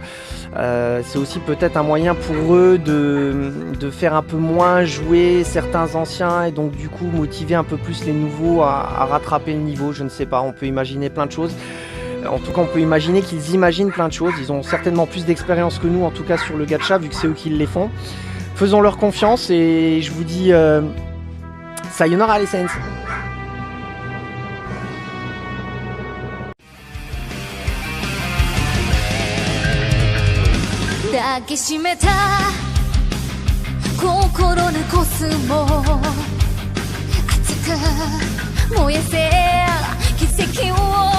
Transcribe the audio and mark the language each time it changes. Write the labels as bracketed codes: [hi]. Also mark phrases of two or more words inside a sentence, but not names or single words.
[fr] C'est aussi peut-être un moyen pour eux de faire un peu moins jouer certains anciens et donc du coup motiver un peu plus les nouveaux à rattraper le niveau. Je ne sais pas, on peut imaginer plein de choses. En tout cas, on peut imaginer qu'ils imaginent plein de choses. Ils ont certainement plus d'expérience que nous, en tout cas sur le gacha, vu que c'est eux qui les font. Faisons leur confiance et je vous dis sayonara les Saints. [ja] 抱きしめた心のコスモ熱く燃やせ奇跡を